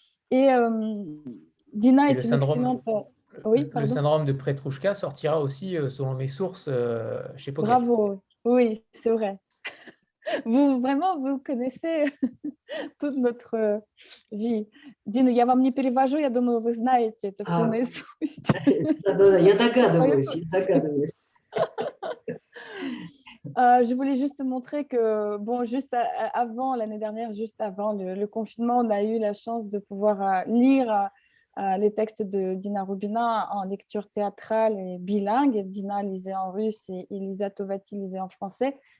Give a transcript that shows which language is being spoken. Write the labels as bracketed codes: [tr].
[fr] Et Dina est une excellente... Oui, le syndrome de Petrouchka sortira aussi, selon mes sources, chez Pocket. Bravo, oui, c'est vrai. Vous connaissez toute notre vie. [ru] Дина, я вам не перевожу, я думаю, вы знаете это все наизусть. Да, я догадываюсь. [fr] Je voulais juste montrer que, bon, avant, l'année dernière, juste avant le confinement, on a eu la chance de pouvoir lire les textes de Dina Rubina en lecture théâtrale et bilingue. Dina lisait en russe et Elisa Tovati lisait en français.